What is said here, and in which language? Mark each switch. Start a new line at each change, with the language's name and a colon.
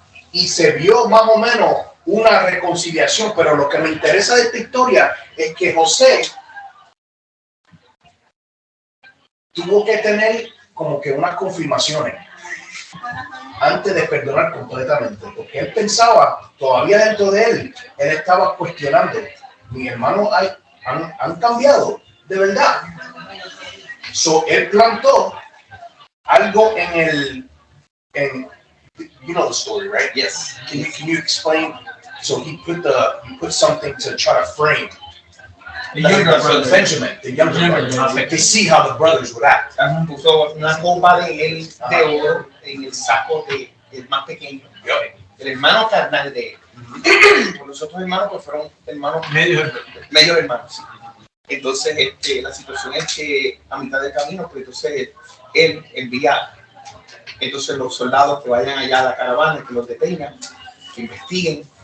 Spanish: Y se vio más o menos una reconciliación, pero lo que me interesa de esta historia es que José tuvo que tener como que unas confirmaciones antes de perdonar completamente, porque él pensaba, todavía dentro de él estaba cuestionando, mis hermanos han cambiado, de verdad.
English: So,
Spanish: él plantó algo en
English: you know the story, right? Yes. Can you explain? So he put something to try to frame The younger brother. Benjamin, the younger brother, to see how the brothers would act.
Spanish: Puso una copa de oro en el saco del más pequeño, el hermano carnal de él. Los otros hermanos pues fueron hermanos medio hermanos. Sí. Entonces la situación es que a mitad del camino, pues entonces él envía los soldados que vayan allá a la caravana, que los detengan, que investiguen.